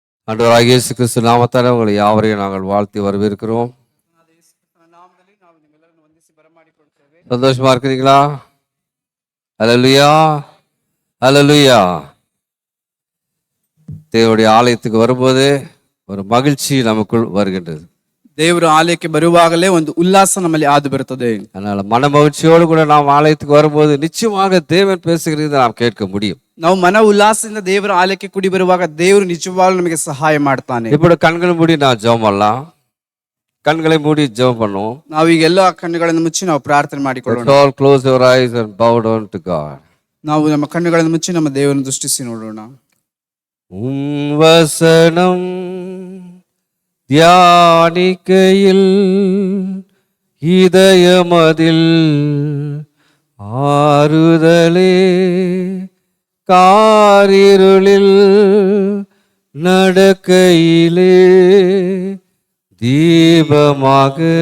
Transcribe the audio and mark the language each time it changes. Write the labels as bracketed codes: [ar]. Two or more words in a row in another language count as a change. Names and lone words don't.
[ta] ஆண்டவராகிய இயேசு கிறிஸ்து நாமத்தால் உங்களை யாவரையும் நாங்கள் வாழ்த்தி வரவேற்கிறோம். சந்தோஷமா இருக்கிறீங்களா? அல்லேலூயா, அல்லேலூயா. தேவனுடைய ஆலயத்துக்கு வரும்போது ஒரு மகிழ்ச்சி நமக்குள் வருகின்றது. [kn] ದೇವರ ಆಲಯಕ್ಕೆ ಬರುವಾಗಲೇ ಒಂದು ಉಲ್ಲಾಸ ನಮ್ಮಲ್ಲಿ ಆದು ಬರುತ್ತದೆ. [ta] அதனால மன மகிழ்ச்சியோடு கூட நாம் ஆலயத்துக்கு வரும்போது நிச்சயமாக தேவன் பேசுகிறதை நாம் கேட்க முடியும். [kn] ನಾವು ಮನ ಉಲ್ಲಾಸದಿಂದ ದೇವರ ಆಲಯಕ್ಕೆ ಕೂಡಿ ಬರುವಾಗ ದೇವರು ನಿಜವಾಗ್ಲೂ ನಮಗೆ ಸಹಾಯ ಮಾಡ್ತಾನೆ. [ta] இப்படி கண்களை மூடி நான் ஜெபம் பண்ணலாம். கண்களை மூடி ஜெபம் பண்ணுவோம். [kn] ನಾವು ಈಗ ಎಲ್ಲ ಕಣ್ಣುಗಳನ್ನು ಮುಚ್ಚಿ ನಾವು ಪ್ರಾರ್ಥನೆ ಮಾಡಿಕೊಳ್ಳೋಣ. [en] All close your eyes and bow down to God. [kn] ನಾವು ನಮ್ಮ ಕಣ್ಣುಗಳನ್ನು ಮುಚ್ಚಿ ನಮ್ಮ ದೇವರನ್ನು ದೃಷ್ಟಿಸಿ ನೋಡೋಣ. [ta] வசனம் தியானிக்கையில் இதயமதில் ஆறுதலே, காரிருளில் நடக்கையிலே தீபமாக